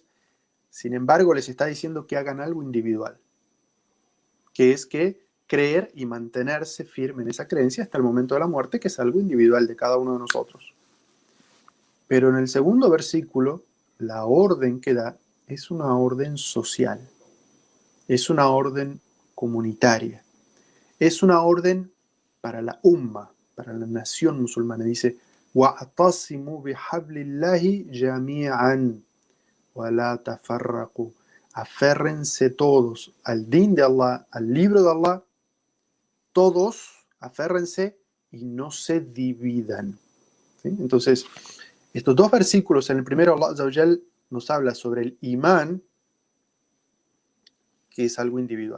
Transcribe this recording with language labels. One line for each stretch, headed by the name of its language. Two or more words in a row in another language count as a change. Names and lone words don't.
Spanish: Sin embargo, les está diciendo que hagan algo individual, que es que creer y mantenerse firme en esa creencia hasta el momento de la muerte, que es algo individual de cada uno de nosotros. Pero en el segundo versículo, la orden que da es una orden social, es una orden comunitaria, es una orden para la umma, para la nación musulmana. Dice,
Arabic: وَأَعْتَصِمُوا بِحَبْلِ اللَّهِ جَمِيعًا وَلَا تَفَرَّقُوا.
Spanish: Aférrense todos al din de Allah, al libro de Allah, todos aférrense y no se dividan. ¿Sí? Entonces, estos dos versículos, en el primero
Arabic: الله عز وجل
Spanish: nos habla sobre el imán, que es algo individual.